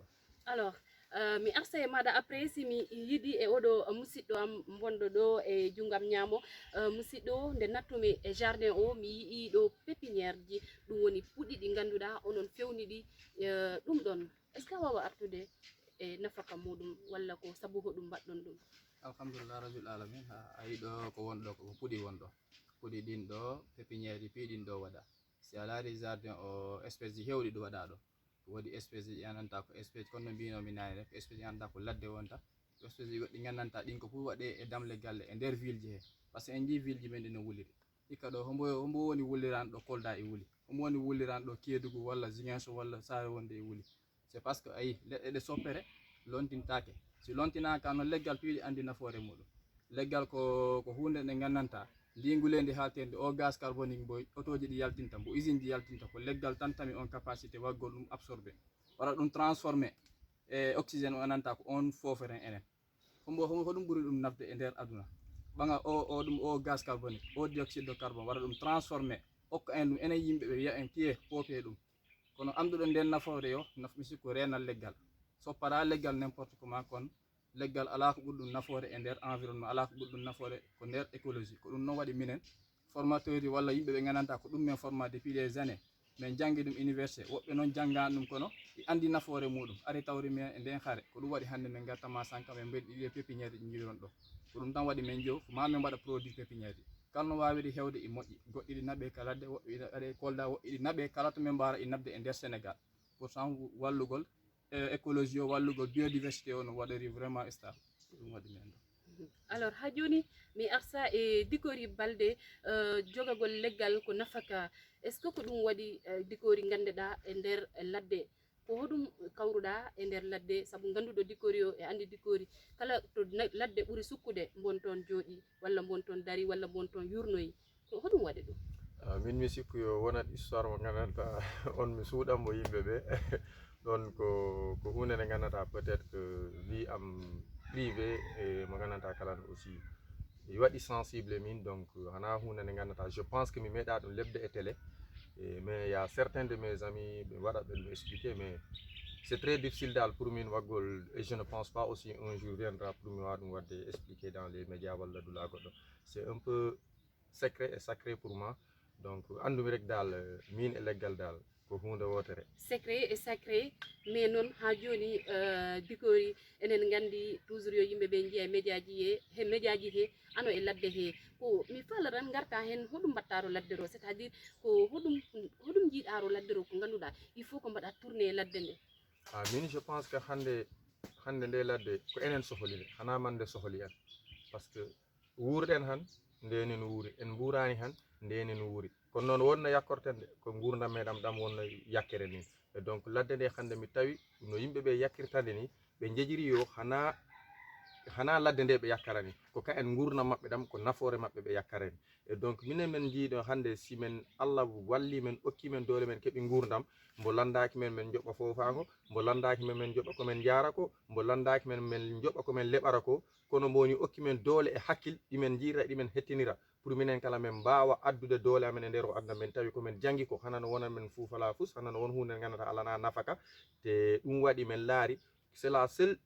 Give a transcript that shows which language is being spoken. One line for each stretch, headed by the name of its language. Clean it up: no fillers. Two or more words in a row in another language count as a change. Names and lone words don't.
Fula: Alors mi arsa e maɗa après si mi yiɗi e oɗo musidɗo am bonɗo ɗo e jungam ñaamo musidɗo nde nattumi e jardin o mi yii ɗo pépiniére ji ɗum woni puɗɗi ɗi ganduɗa onon fewniɗi ɗum ɗon
French: est ce que
Fula: a wawa artude e nafaka muɗum walla ko sabu hoɗum mbaɗɗon ɗum? Alhamdulillah rabbil alamin a yi ɗo ko wonɗo ko puɗi wonɗo puɗi ɗin ɗo pépiniére ji piɗin ɗo waɗa si a laari jardin o espèce ji hewɗi ɗo waɗa ɗo wodi espèce ji gandanɗa ko espèce kono no mbinomi nane rek espèce ji gandanɗa ko ladde wonta espèce ji goɗɗi gandanɗa ɗin ko fu waɗe e damle galle e nder ville ji he
French: par ce que
Fula: en jii ville ji men ɗi no wuliri hikka ɗo hombo woni wullirani ɗo Kolda e wuli hombo woni wullirani ɗo Kédougou walla Ziguinchor walla Sare wonde e wuli
French: c'est parce que
Fula: ayi leɗɗe ɗe soppere lontintake si lontinaka no leggal piiɗi andi nafoore muɗum leggal ko hunde nde gandanta ndingulede haltede o
French: gaz carbonique
Fula: mbo auto ji ɗi yaltinta mbo usine ji yaltinta ko leggal tan tami on capacité waggol ɗum absorbé wara ɗum transformé e oxygéne o ananta ko on foferen enen hoɗum ɓuri ɗum nafde e nder aduna ɓaga o
French: gaz carbonique
Fula: o
French: dioxyde de carbone
Fula: wara ɗum transformé hokka en ɗum enen yimɓe ɓe wiya en piye poope ɗum kono anduɗo nden nafoore yo mi sikku renal leggal soppata leggal
French: n'importe comment
Fula: kon leggal ala ko ɓurɗum nafoore e nder environnement ala ko ɓurɗum nafoore ko nder écologie ko ɗum noon waɗi minen formateur ji walla yimɓe ɓe gandanɗa ko ɗum men format
French: depuis des années
Fula: min janggi ɗum université woɓɓe noon janggani ɗum kono ɗi andi nafoore muɗum ari tawri men e nden haare ko ɗum waɗi hannde min gartama sanka min mbeɗi ɗiɗi pépiniére ɗi jiiɗon ɗo ko ɗum tan waɗi min jo ko ma min mbaɗa produit pépiniére ɗi kala no wawiɗi hewde e moƴƴi goɗɗi ɗi naɓe ka ladde woɓɓe waɗe Kolda woɓɓe ɗi naɓe kala to min mbara e nabde e nder Sénégal
French: pour cent
Fula: wallugol écologie o wallugol biodiversité o no waɗori
French: vraiment stable
Fula: ɗum waɗi men ɗo. Alors ha joni mi arsa e Dikori Balde jogagol leggal ko nafaka
French: est ce que
Fula: ko ɗum waɗi Dikori gandeɗa e nder ladde ko hoɗum kawruɗa e nder ladde saabu ganduɗo Dikori o e andi Dikori kala to ladde ɓuuri sukkude bonton jooɗi walla bonton dari walla bonton yurnoyi ko hoɗum waɗi ɗum? Min mi sikku yo wonat histoire mo gandanɗa on mi suuɗanmo yimɓeɓe ɗon ko hunde nde gandanta
French: peut être que vie
Fula: am privé e mo gandanɗa kalan aussi mi waɗi sensible min donc hana hunde nde gandanta
French: je pense que
Fula: mi meeɗa ɗum lebde e télé
French: mais il y a certains de mes amis
Fula: ɓe waɗa ɓe ɗum expliquer
French: mais c'est très difficile
Fula: dal pour min waggol
French: et je ne pense pas aussi un jour viendra pour
Fula: mi wawa ɗum wadde expliquer
French: dans les médias
Fula: walla dula goɗɗo
French: c'est un peu secret et sacré pour moi donc
Fula: andumi rek dal min e leggal dal ko hunde wotere
French: secret et sacré mais non
Fula: ha joni Dikori enen gandi toujours yo yimɓe ɓe jiiya média ji he média ji he ano e ladde he ko mi falaran garta hen hoɗum mbattaro ladde ro
French: c'est à dire
Fula: ko hoɗum jiiɗaro ladde ro ko ganduɗa
French: il faut
Fula: ko mbaɗa tourné ladde nde min
French: je pense que
Fula: hande nde ladde ko enen sohli hana man nde sohli en
French: par ce que
Fula: wuurɗen han ndenen wuuri en mburani han ndenen wuuri kono noon wonno yakkorten de ko gurdam meɗam ɗam wonno yakkere ni
French: et donc
Fula: ladde nde hande mi tawi no yimɓeɓe yakkirtande ni ɓe jejiri yo hana ladde nde ɓe yakkarani ko ka en gurdam maɓɓe ɗam ko nafoore maɓɓe ɓe yakkarani
French: et donc
Fula: minen men jiiɗo hande si men Allah walli men okki men doole men keeɓi gurdam mbo landaki men min joɓɓa fofago mbo landaki men min joɓɓa komin jara ko mbo landaki men min joɓɓa komin leɓara ko kono mboni okki men doole e hakkil ɗimen jiira ɗimen hettinira pour minen kala men mbawa addude doole amen e nder o aduna men tawi komin jangi ko hana no wonan men fuufala fus hana no won hunde gandata alana nafaka te ɗum waɗi men laari
French: c'est la seule